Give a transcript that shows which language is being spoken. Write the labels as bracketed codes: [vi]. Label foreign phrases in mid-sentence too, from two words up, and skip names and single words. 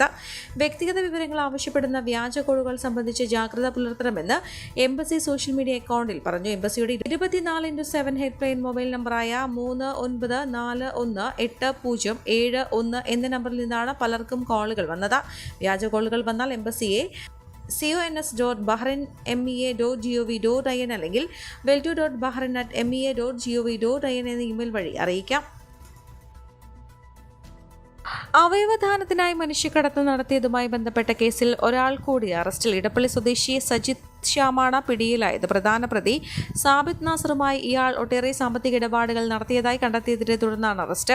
[ml] വ്യക്തിഗത വിവരങ്ങൾ ആവശ്യപ്പെടുന്ന വ്യാജ കോളുകൾ സംബന്ധിച്ച് ജാഗ്രത പുലർത്തണമെന്ന് എംബസി [en] social media [ml] അക്കൗണ്ടിൽ പറഞ്ഞു. എംബസിയുടെ 24x7 [en] help line mobile [ml] നമ്പറായ 39418071 എന്ന നമ്പറിൽ നിന്നാണ് പലർക്കും കോളുകൾ വന്നത്. വ്യാജ കോളുകൾ വന്നാൽ എംബസിയെ cons.bahrain.mea.gov.in അല്ലെങ്കിൽ weltu.bahrain@mea.gov.in എന്ന ഇമെയിൽ വഴി അറിയിക്കാം. അവയവദാനത്തിനായി മനുഷ്യക്കടത്ത് നടത്തിയതുമായി ബന്ധപ്പെട്ട കേസിൽ ഒരാൾ കൂടി അറസ്റ്റിൽ. ഇടപ്പള്ളി സ്വദേശി സജിത് ശ്യാമാണ് പിടിയിലായത്. പ്രധാന പ്രതി സാബിത് നാസറുമായി ഇയാൾ ഒട്ടേറെ സാമ്പത്തിക ഇടപാടുകൾ നടത്തിയതായി കണ്ടെത്തിയതിനെ തുടർന്നാണ് അറസ്റ്റ്.